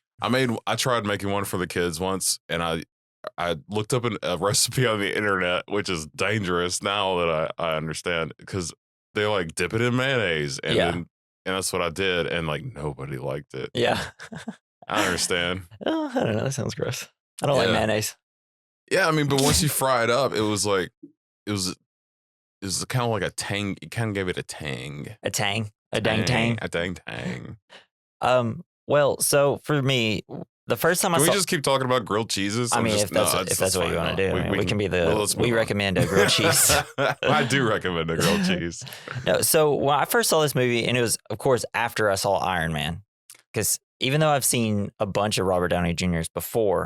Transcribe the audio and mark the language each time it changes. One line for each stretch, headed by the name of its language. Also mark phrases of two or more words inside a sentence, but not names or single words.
English: I tried making one for the kids once, and I looked up a recipe on the internet, which is dangerous now that I understand, because they like dip it in mayonnaise, and Yeah. then and that's what I did, and like nobody liked it. Yeah. I understand. Oh, I don't know. That sounds gross. I don't like Yeah. mayonnaise. Yeah, I mean, but once you fry it up, it was kind of like a tang. It kind of gave it a tang. A tang. A dang tang. A dang tang. Well, so for me, the first time Can I we saw... just keep talking about grilled cheeses? I mean, if that's that's what you fine. want to do, we can be let's we move on. recommend a grilled cheese. I do recommend a grilled cheese. No, so when I first saw this movie, and it was, of course, after I saw Iron Man, because even though I've seen a bunch of Robert Downey Jr.'s before,